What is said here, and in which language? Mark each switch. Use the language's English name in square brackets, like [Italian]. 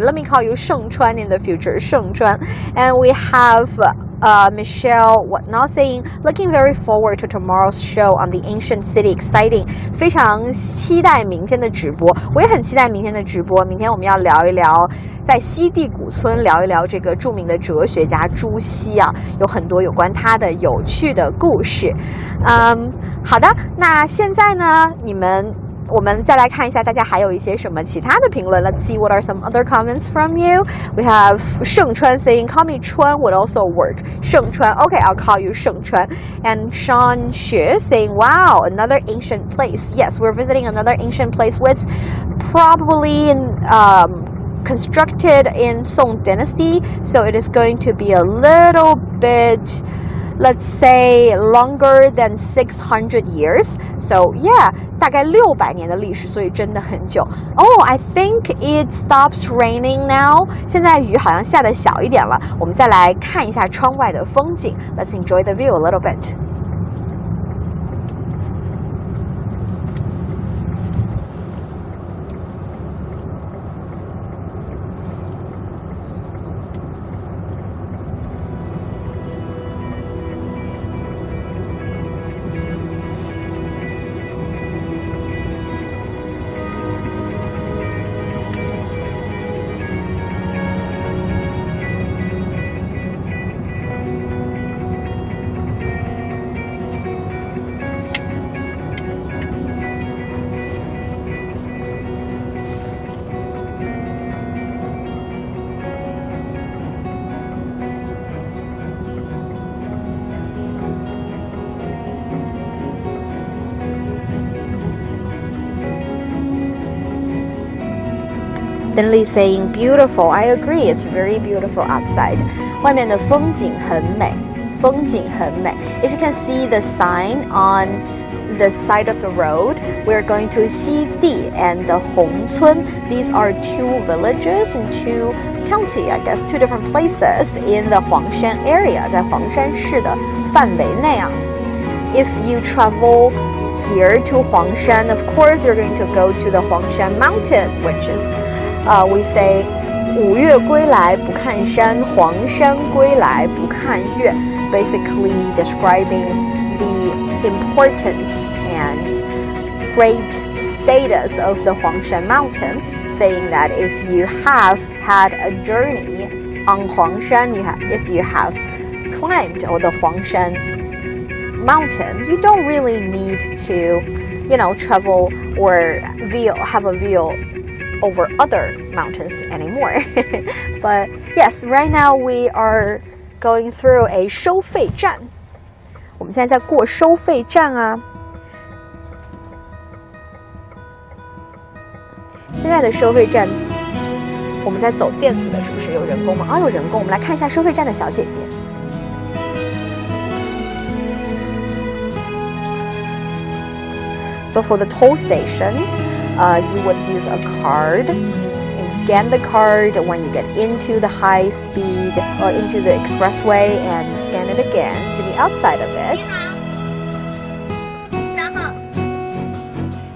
[English] Let me call you 盛川 in the future, 盛川. And we have Michelle Whatnot saying, looking very forward to tomorrow's show on the ancient city, exciting. [Chinese] 非常期待明天的直播，我也很期待明天的直播。明天我们要聊一聊在西递古村，聊一聊这个著名的哲学家朱熹啊，有很多有关他的有趣的故事。好的，那现在呢，我们再来看一下大家还有一些什么其他的评论。 [English] Let's see what are some other comments from you. We have 盛川 saying, call me Chuan would also work. 盛川 okay, I'll call you 盛川. And Sean Xue saying, wow, another ancient place. Yes, we're visiting another ancient place which probably constructed in Song Dynasty, so it is going to be a little bit, let's say, longer than 600 years. So yeah, [Chinese] 大概600年的历史，所以真的很久。 [English] Oh, I think it stops raining now. [Chinese] 现在雨好像下得小一点了。我们再来看一下窗外的风景。 [English] Let's enjoy the view a little bit. Thinly saying beautiful. I agree. It's very beautiful outside. [Chinese] 外面的风景很美，风景很美。 [English] If you can see the sign on the side of the road, we're going to Xidi and the Hongcun. These are two villages and two county, I guess, two different places in the Huangshan area, [Chinese] 在黄山市的范围内啊。 [English] If you travel here to Huangshan, of course you're going to go to the Huangshan Mountain, which is we say [Chinese] 五岳归来不看山，黄山归来不看岳 [English] basically describing the importance and great status of the Huangshan Mountain, saying that if you have had a journey on Huangshan, if you have climbed the Huangshan Mountain, you don't really need to, travel or have a view over other mountains anymore. But yes, right now we are going through a 收费站。 [Chinese] 我们现在在过收费站啊。现在的收费站，我们在走电子的，是不是有人工吗？有人工。我们来看一下收费站的小姐姐。 [English] So for the toll station, you would use a card and scan the card when you get into the high speed or into the expressway and scan it again to the outside of it.